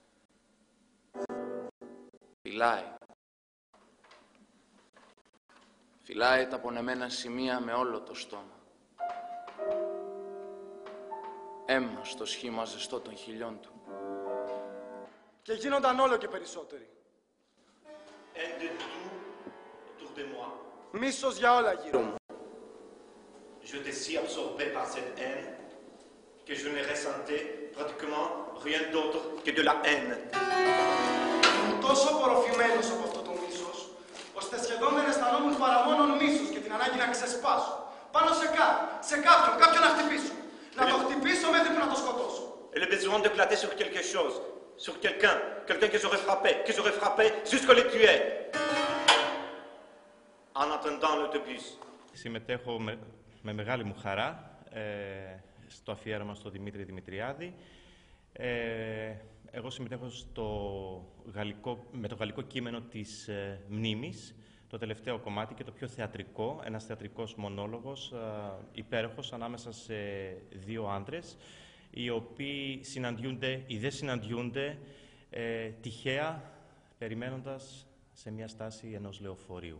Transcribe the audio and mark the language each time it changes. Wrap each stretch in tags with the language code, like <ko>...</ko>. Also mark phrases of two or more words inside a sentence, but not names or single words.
<el>Φυλάει. Φυλάει τα πονεμένα σημεία με όλο το στόμα. Αίμα στο σχήμα ζεστό των χιλιών του. Και γίνονταν όλο και περισσότεροι.</el> <fr>Haine de tout autour de moi.</fr> <el>Μίσος για όλα γύρω μου.</el> <fr>J'étais si absorbé par cette haine que je ne ressentais pratiquement rien d'autre que de la haine.</fr> <el>Τόσο απορροφημένος από αυτό το μίσος, ώστε σχεδόν δεν αισθανόμουν παρά μόνον μίσος και την ανάγκη να ξεσπάσω. Πάνω σε κάποιον να χτυπήσω. Να το χτυπήσω μέχρι που να το σκοτώσω.</el> <fr>Et le besoin d'éclater sur quelque chose, sur quelqu'un que j'aurais frappé jusqu'à le tuer. En attendant l'autobus.</fr> <el>Συμμετέχω με μεγάλη μου χαρά στο αφιέρωμα στο Δημήτρη Δημητριάδη. Εγώ συμμετέχω με το γαλλικό κείμενο της μνήμης, το τελευταίο κομμάτι και το πιο θεατρικό, ένας θεατρικός μονόλογος, υπέροχος, ανάμεσα σε δύο άντρες, οι οποίοι συναντιούνται ή δεν συναντιούνται τυχαία, περιμένοντας σε μια στάση ενός λεωφορείου.</el>